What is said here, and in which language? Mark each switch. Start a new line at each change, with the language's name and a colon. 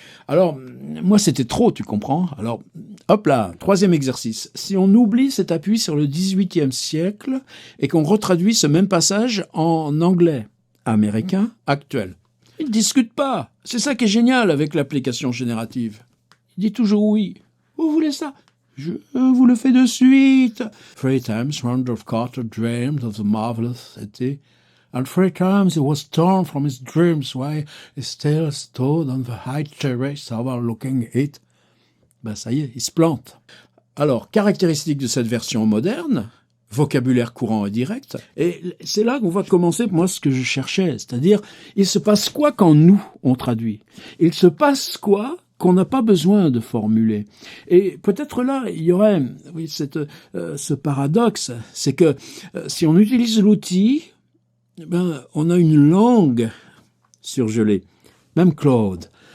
French: Alors, moi c'était trop, tu comprends. Alors, hop là, 3e exercice. Si on oublie cet appui sur le XVIIIe siècle et qu'on retraduit ce même passage en anglais américain actuel, il ne discute pas. C'est ça qui est génial avec l'application générative. Il dit toujours oui. Vous voulez ça? Je vous le fais de suite.
English: 3 times Randolph Carter dreamed of the marvelous city, and 3 times he was torn from his dreams while he still stood on the high terrace overlooking it.
French: Ça y est, il se plante. Alors, caractéristique de cette version moderne, vocabulaire courant et direct, et c'est là qu'on va commencer, moi, ce que je cherchais, c'est-à-dire, il se passe quoi quand nous, on traduit? Il se passe quoi qu'on n'a pas besoin de formuler? Et peut-être là, il y aurait ce paradoxe, c'est que si on utilise l'outil, on a une langue surgelée, même Claude.